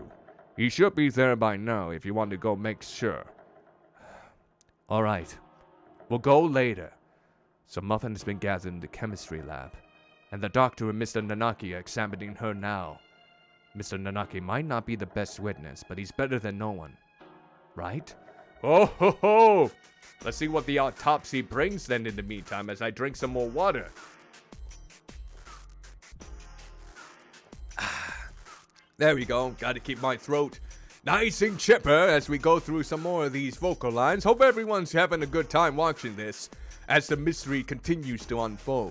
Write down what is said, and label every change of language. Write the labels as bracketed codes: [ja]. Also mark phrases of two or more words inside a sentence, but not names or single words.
[en] He should be there by now if you want to go make sure. Alright, we'll go later. Some muffin has been gathered in the chemistry lab, and the doctor and Mr. Nanaki are examining her now. Mr. Nanaki might not be the best witness, but he's better than no one. Right? Oh ho ho! Let's see what the autopsy brings then in the meantime as I drink some more water. There we go. Gotta keep my throat nice and chipper as we go through some more of these vocal lines. Hope everyone's having a good time watching this as the mystery continues to unfold.